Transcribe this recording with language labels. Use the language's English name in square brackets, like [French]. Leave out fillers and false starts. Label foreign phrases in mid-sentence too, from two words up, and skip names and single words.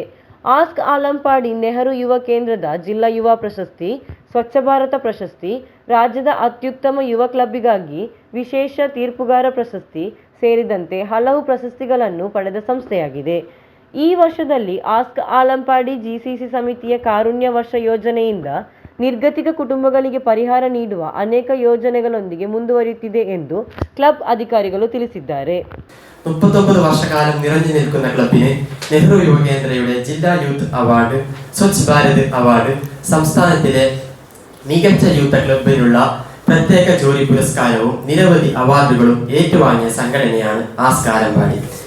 [Kannada] ಆಸ್ಕ್ ಆಲಂಪಾಡಿ ನೆಹರು ಯುವ ಕೇಂದ್ರದ ಜಿಲ್ಲಾ ಯುವ ಪ್ರಶಸ್ತಿ, ಸ್ವಚ್ಛ ಭಾರತ ಪ್ರಶಸ್ತಿ, ರಾಜ್ಯದ ಅತ್ಯುತ್ತಮ ಯುವ ಕ್ಲಬ್ಬಿಗಾಗಿ ವಿಶೇಷ ತೀರ್ಪುಗಾರ ಪ್ರಶಸ್ತಿ ಸೇರಿದಂತೆ ಹಲವು ಪ್ರಶಸ್ತಿಗಳನ್ನು ಪಡೆದ ಸಂಸ್ಥೆಯಾಗಿದೆ. ಈ ವರ್ಷದಲ್ಲಿ ಆಸ್ಕ್ ಆಲಂಪಾಡಿ ಜಿಸಿಸಿ ಸಮಿತಿಯ ಕಾರುಣ್ಯ ವರ್ಷ ಯೋಜನೆಯಿಂದ ನಿರ್ಗತಿಕ ಕುಟುಂಬಗಳಿಗೆ ಪರಿಹಾರ ನೀಡುವ ಅನೇಕ ಯೋಜನೆಗಳೊಂದಿಗೆ ಮುಂದುವರಿಯುತ್ತಿದೆ ಎಂದು ಕ್ಲಬ್ അധികാരികൾ ತಿಳಿಸಿದ್ದಾರೆ. [Malayalam] 39 വർഷക്കാലം നിറഞ്ഞു നിൽക്കുന്ന ക്ലബിന് നെഹ്റു യുവകേന്ദ്രയുടെ ജില്ലാ യൂത്ത് അവാർഡ്, സ്വച്ഛ് ഭാരത് അവാർഡ്, സംസ്ഥാനത്തിലെ മികച്ച യൂത്ത് ക്ലബിനുള്ള പ്രത്യേക ജൂറി പുരസ്കാരവും നിരവധി അവാർഡുകളും ഏറ്റുവാങ്ങിയ സംഘടനയാണ് ആസ്ക് ആലമ്പാടി.